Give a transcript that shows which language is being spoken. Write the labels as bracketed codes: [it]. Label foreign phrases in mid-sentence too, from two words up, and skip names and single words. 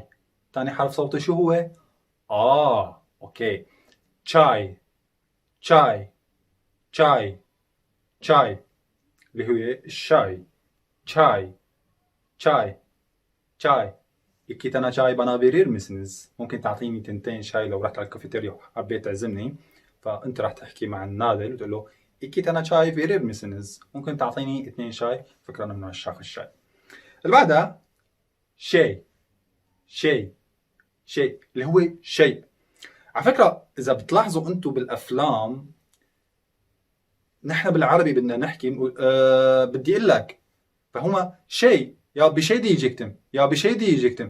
[ar] ثاني حرف صوتي شو هو؟ اوكي. شاي شاي شاي شاي اللي هو الشاي. شاي شاي شاي. [tr] iki tane çay bana verir misiniz? [ar] ممكن تعطيني تنتين شاي لو رحت على الكافيتيريا وحبيت تعزمني، فانت راح تحكي مع النادل وتقول له [tr] iki tane çay verir misiniz? [ar] ممكن تعطيني 2 شاي، فكرة انا من عشاق الشاي. اللي بعدها شيء. شيء شيء اللي هو شيء. على فكرة إذا بتلاحظوا أنتم بالأفلام، نحن بالعربي بدنا نحكي بدي أقول لك، فهما شيء يا بشيء يجيكتم، يا بشيء يجيكتم.